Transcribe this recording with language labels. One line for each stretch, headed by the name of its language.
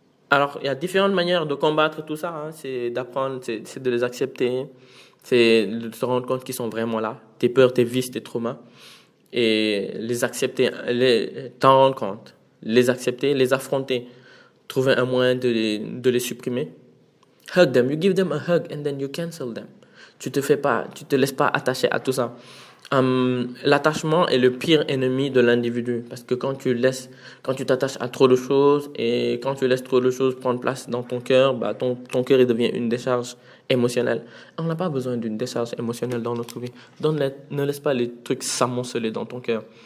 French: Alors, il y a différentes manières de combattre tout ça. C'est d'apprendre, c'est de les accepter, c'est de te rendre compte qu'ils sont vraiment là. Tes peurs, tes vices, tes traumas. Et les accepter, t'en rendre compte. Les accepter, les affronter. Trouver un moyen de les supprimer.
English: Hug them. You give them a hug and then you cancel them.
French: Tu te laisses pas attacher à tout ça. L'attachement est le pire ennemi de l'individu parce que quand tu t'attaches à trop de choses et quand tu laisses trop de choses prendre place dans ton cœur, ton cœur il devient une décharge émotionnelle. On n'a pas besoin d'une décharge émotionnelle dans notre vie. Ne laisse pas les trucs s'amonceler dans ton cœur.